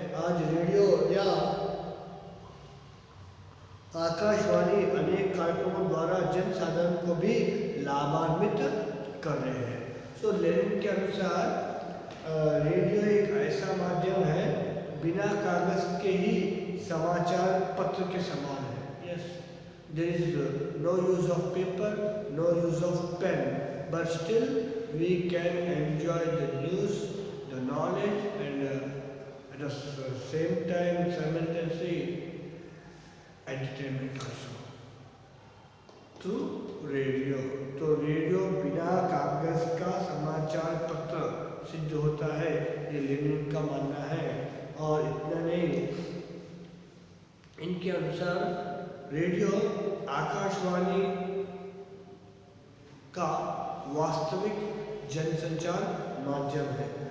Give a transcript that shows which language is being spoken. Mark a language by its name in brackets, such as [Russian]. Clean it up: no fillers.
[Hindi] आज रेडियो या आकाशवाणी अनेक कार्यक्रमों द्वारा जन साधारण को भी लाभान्वित कर रहे हैं। सो लेनिन के अनुसार रेडियो एक ऐसा माध्यम है बिना कागज के ही समाचार पत्र के समान है। [English] Yes, there is no use of paper, no use of pen, but still we can enjoy the news, the knowledge, and at the same time simultaneously entertainment also through radio। [Hindi] तो रेडियो बिना कागज का समाचार पत्र सिद्ध होता है, ये लेनिन का मानना है। और इतना नहीं, इनके अनुसार रेडियो आकाशवाणी का वास्तविक जनसंचार माध्यम है।